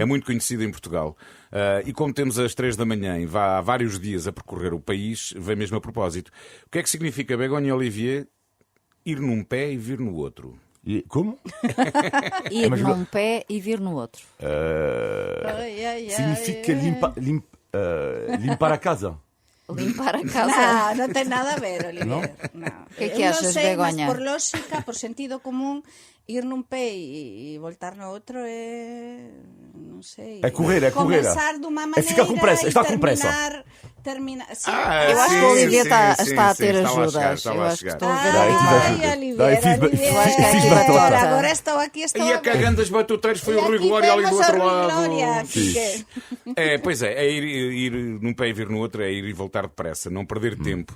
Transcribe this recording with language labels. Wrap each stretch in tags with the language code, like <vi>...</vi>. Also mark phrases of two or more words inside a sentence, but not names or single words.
<pt>É muito conhecida em Portugal. E como temos às 3 da manhã e há vários dias a percorrer o país, vem mesmo a propósito. O que é que significa, Begonha e Olivier, ir num pé e vir no outro? Como? Ir num pé e vir no outro. Significa limpar a casa. Limpar a casa.</pt> <gl>Non ten nada a ver, Olivier. No.</gl> <pt>Que achas, Begoña?</pt> <gl>Mas por lógica, por sentido común, ir nun pé e voltar no outro é... non sei... É correr. Comenzar dunha maneira</gl> <pt>ficar com pressa, está com pressa.</pt> <gl>terminar... Sí.</gl> <pt>Eu acho que o Olivier está a ter ajudas. Eu acho que estou a ver Olivier. Olivier. Agora estou aqui, estou E a cagando as batuteiros foi o Rui Glória ali do outro lado. Pois é ir num pé e vir no outro, é ir e voltar depressa, não perder tempo.</pt>